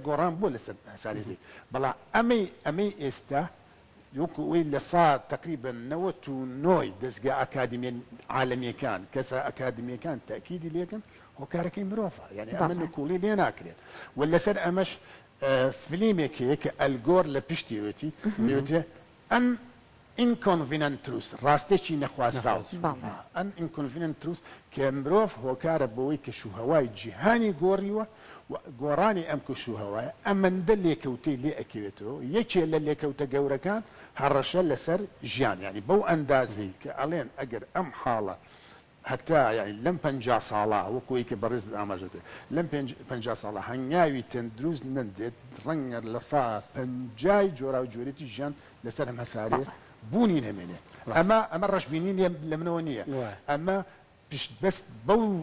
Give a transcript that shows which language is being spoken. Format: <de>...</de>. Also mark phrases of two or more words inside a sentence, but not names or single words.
<ckb>گۆڕان بووە لەسەر هەسارێتی بەڵام ئەمەی ئێستا وەکوی لە سا تقریبا 99 دەستگا ئەکادمیە عالەمیەکان کەسە ئەکادمیەکان تاکیدی لێکن هۆکارەکەی مرۆڤە یعنی ئەمە نکوڵی لێ ناکرێت و لەسەر ئەمەش فلیمێک هەیە کە ئەلگۆر لە پشتیوەتی بێتێ ئەن</ckb> <en>inconvenient truth</en> <ckb>ڕاستێکی نەخوازراوە ئەن</ckb> <en>inconvenient truth</en> <ckb>کە مرۆڤ هۆکارە بەوەی کە شوهەوای جیهانی گۆڕیوە گۆڕانی ئەم کشوهەوایە ئەمەندە لێکەوتەی لێ ئەکەوێتەوە یەکێ لە لێکەوتە گەورەکان هەڕەشە لەسەر ژیان ینی بەو ئەندازەی کە ئەڵێن ئەگەر ئەم حاڵە هەتا یعنی لەم 50 ساڵە وەکوی کە بەڕێز ئاماژەکە لەم 50 ساڵە هەنگاوی تەندروست نەندێت ڕەنگە لە سا 50 جۆرا و جۆرێتی ژیان لەسەر ئەم هەسارێ بوونی نەمێنێ ئەمە ڕەشبینی لە منەوە نییە ئەمە بەست بەو</ckb>